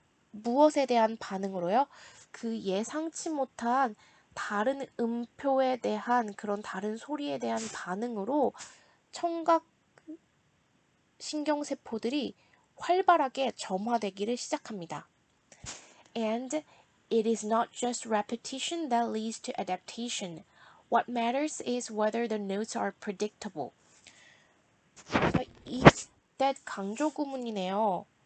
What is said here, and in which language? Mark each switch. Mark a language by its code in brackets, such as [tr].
[ko] 무엇에 대한 반응으로요? 그 예상치 못한 다른 음표에 대한 그런 다른 소리에 대한 반응으로 청각 신경세포들이 활발하게 점화되기를 시작합니다. [en] And it is not just repetition that leads to adaptation. What matters is whether the notes are predictable. [ko] 이 that 강조 구문이네요.